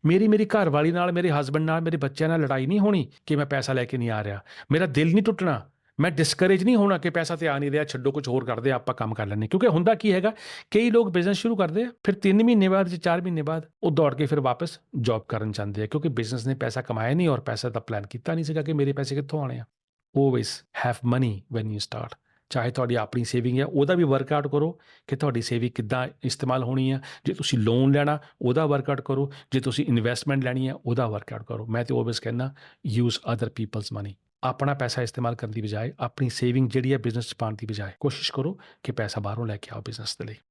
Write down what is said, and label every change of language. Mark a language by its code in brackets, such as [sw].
[pa] ਮੇਰੀ ਘਰ ਵਾਲੀ ਨਾਲ, ਮੇਰੇ ਹਸਬੈਂਡ ਨਾਲ, ਮੇਰੇ ਬੱਚਿਆਂ ਨਾਲ ਲੜਾਈ ਨਹੀਂ ਹੋਣੀ ਕਿ ਮੈਂ ਪੈਸਾ ਲੈ ਕੇ ਨਹੀਂ ਆ ਰਿਹਾ। ਮੇਰਾ ਦਿਲ ਨਹੀਂ ਟੁੱਟਣਾ ਮੈਂ ਡਿਸਕਰੇਜ ਨਹੀਂ ਹੋਣਾ ਕਿ ਪੈਸਾ ਤੇ ਆ ਨਹੀਂ ਰਿਹਾ, ਛੱਡੋ ਕੁਝ ਹੋਰ ਕਰਦੇ ਆਪਾਂ ਕੰਮ ਕਰ ਲੈਂਦੇ, ਕਿਉਂਕਿ ਹੁੰਦਾ ਕੀ ਹੈਗਾ, ਕਈ ਲੋਕ ਬਿਜ਼ਨਸ ਸ਼ੁਰੂ ਕਰਦੇ ਆ, ਫਿਰ 3 ਮਹੀਨੇ ਬਾਅਦ ਜਾਂ 4 ਮਹੀਨੇ ਬਾਅਦ ਉਹ ਦੌੜ ਕੇ ਫਿਰ ਵਾਪਸ ਜੌਬ ਕਰਨ ਜਾਂਦੇ ਆ, ਕਿਉਂਕਿ ਬਿਜ਼ਨਸ ਨੇ ਪੈਸਾ ਕਮਾਇਆ ਨਹੀਂ ਔਰ ਪੈਸਾ ਦਾ ਪਲਾਨ ਕੀਤਾ ਨਹੀਂ ਸੀਗਾ ਕਿ ਮੇਰੇ ਪੈਸੇ ਕਿੱਥੋਂ ਆਣੇ ਆ। [en] Always have money when you start। [pa] ਚਾਹੇ ਤੁਹਾਡੀ ਆਪਣੀ ਸੇਵਿੰਗ ਹੈ ਉਹਦਾ ਵੀ ਵਰਕਆਊਟ ਕਰੋ ਕਿ ਤੁਹਾਡੀ ਸੇਵਿੰਗ ਕਿੱਦਾਂ ਇਸਤੇਮਾਲ ਹੋਣੀ ਆ। ਜੇ ਤੁਸੀਂ ਲੋਨ ਲੈਣਾ ਉਹਦਾ ਵਰਕਆਊਟ ਕਰੋ, ਜੇ ਤੁਸੀਂ ਇਨਵੈਸਟਮੈਂਟ ਲੈਣੀ ਆ ਉਹਦਾ ਵਰਕਆਊਟ ਕਰੋ। ਮੈਂ ਤਾਂ ਆਲਵੇਜ਼ ਕਹਿੰਦਾ [en] Use other people's money. [pa] ਆਪਣਾ ਪੈਸਾ ਇਸਤੇਮਾਲ ਕਰਨ ਦੀ ਬਜਾਏ, ਆਪਣੀ ਸੇਵਿੰਗ ਜਿਹੜੀ ਹੈ ਬਿਜ਼ਨਸ 'ਚ ਪਾਉਣ ਦੀ ਬਜਾਏ ਕੋਸ਼ਿਸ਼ ਕਰੋ ਕਿ ਪੈਸਾ ਬਾਹਰੋਂ ਲੈ ਕੇ ਆਓ ਬਿਜ਼ਨਸ ਦੇ ਲਈ।